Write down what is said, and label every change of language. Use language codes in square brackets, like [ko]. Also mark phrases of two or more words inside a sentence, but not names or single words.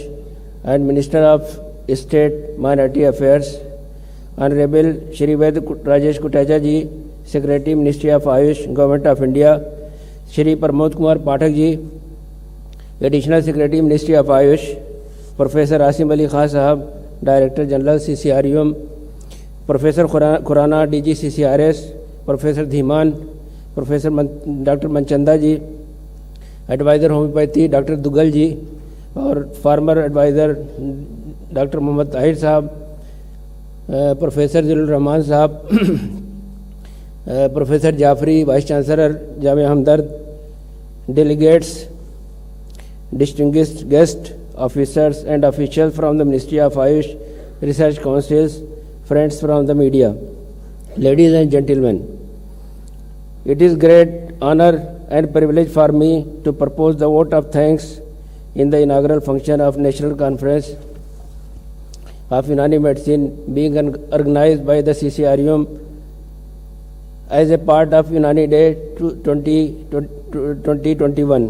[en] and Minister of State, Minority Affairs, Honorable Shri Ved Rajesh Kutecha ji, Secretary, Ministry of Ayush, Government of India, Shri Pramod Kumar Pathak ji, Additional Secretary, Ministry of Ayush, Professor Asim Ali Khan Sahab, Director General CCRUM, Professor Khurana DG CCRS, Professor Dhiman, Professor Dr. Manchanda ji, Advisor Homeopathy Dr. Dugal ji, और former advisor Doctor Mohammad Tahir Sahab, Professor Zillur Rahman Sahab, Professor Jafri Vice Chancellor Jamia Hamdard, delegates, distinguished guests, officers and officials from the Ministry of Ayush, Research Councils, friends from the media, ladies and gentlemen, it is great honor and privilege for me to propose the vote of thanks in the inaugural function of National Conference of Unani Medicine being organized by the CCRUM as a part of Unani Day 2021.